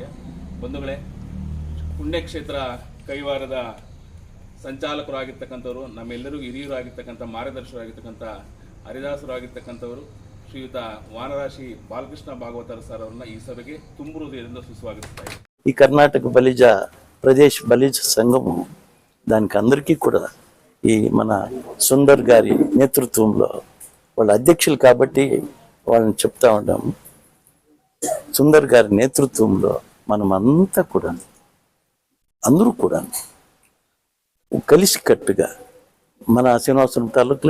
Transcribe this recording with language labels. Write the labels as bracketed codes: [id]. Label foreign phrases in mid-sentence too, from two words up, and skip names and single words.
[kn] ಬಂಧುಗಳೇ, ಪುಣ್ಯಕ್ಷೇತ್ರ ಕೈವಾರದ ಸಂಚಾಲಕರು ಆಗಿರ್ತಕ್ಕಂಥವ್ರು, ನಮ್ಮೆಲ್ಲರಿಗೂ ಹಿರಿಯರು ಆಗಿರ್ತಕ್ಕಂಥ ಮಾರ್ಗದರ್ಶಕರಾಗಿರ್ತಕ್ಕಂಥ ಹರಿದಾಸರು ಆಗಿರ್ತಕ್ಕಂಥವರು ಶ್ರೀಯುತ ವಾನರಾಶಿ ಬಾಲಕೃಷ್ಣ ಭಾಗವತರ ಸರ್ ಅವರನ್ನ ಈ ಸಭೆಗೆ ತುಂಬು ಹೃದಯದಿಂದ ಸುಸ್ವಾಗತಿಸ್ತಾ ಇದ್ದಾರೆ. [te] ఈ కర్ణాటక బలిజ ప్రదేశ్ బలిజ సంఘము దానికి అందరికీ కూడా ఈ మన సుందర్ గారి నేతృత్వంలో వాళ్ళ అధ్యక్షులు కాబట్టి వాళ్ళని చెప్తా ఉన్నాము. సుందర్ గారి నేతృత్వంలో మనం అంతా కూడా అందరూ కూడా కలిసికట్టుగా మన శ్రీనివాసపురం తాలూకులో